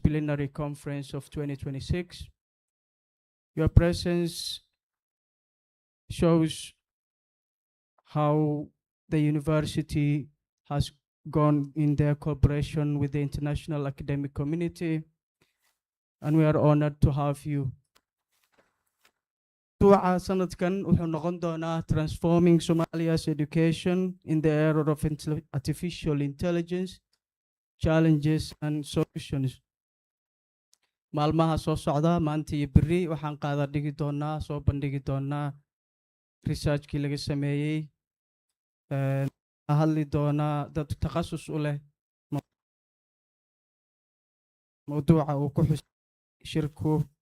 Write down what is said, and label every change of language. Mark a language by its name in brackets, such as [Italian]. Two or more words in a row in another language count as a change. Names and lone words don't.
[English] Multidisciplinary Conference of 2026. Your presence shows how the university has gone in their cooperation with the international academic community, and we are honored to have you. [Somali] Duca sanadkan wuxuu noqon doonaa Transforming Somalia's Education in the Era of Artificial Intelligence, Challenges and Solutions. Maalmaha soo socda maanta iyo berri waxaan qaada dhigi doonaa soo bandhigi doonaa researchkii laga sameeyey hadli doonaa dad takhasus u leh mawduuca uu ku xusay shirku.